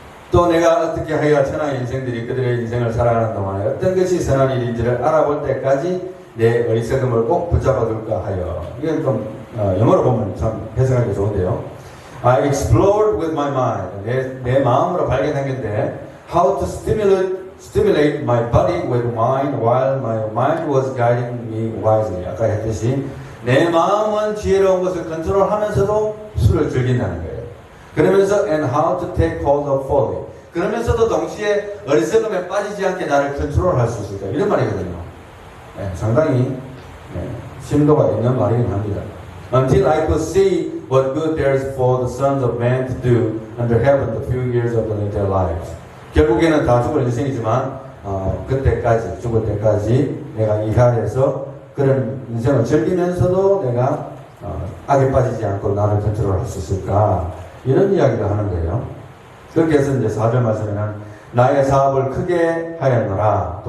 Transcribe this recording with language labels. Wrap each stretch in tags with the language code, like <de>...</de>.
<ko>또 내가 어떻게 하여 천하의 인생들이 그들의 인생을 살아가는 동안에 어떤 것이 선한 일인지를 알아볼 때까지 내 어리석음을 꼭 붙잡아둘까 하여. 이건 좀 영어로 보면 참 해석하기 좋은데요.</ko> <en>I explored with my mind.</en> <ko>내 마음으로 발견한 건데,</ko> <en>how to stimulate my body with mind while my mind was guiding me wisely.</en> <ko>아까 했듯이 내 마음은 지혜로운 것을 컨트롤하면서도 술을 즐긴다는 거예요. 그러면서</ko> <en>and how to take hold of folly.</en> <ko>그러면서도 동시에 어리석음에 빠지지 않게 나를 컨트롤할 수 있을까? 이런 말이거든요. 네, 상당히 심도가 있는 말이긴 합니다.</ko> <en>Until I could see what good there is for the sons of men to do under heaven the few years of their lives.</en> <ko>결국에는 다 죽을 인생이지만 그때까지, 죽을 때까지 내가 이 아래에서 그런 인생을 즐기면서도 내가 악에 빠지지 않고 나를 컨트롤할 수 있을까? 이런 이야기를 하는 거예요. 그렇게 해서 이제 4절 말씀에는 나의 사업을 크게 하였노라.</ko>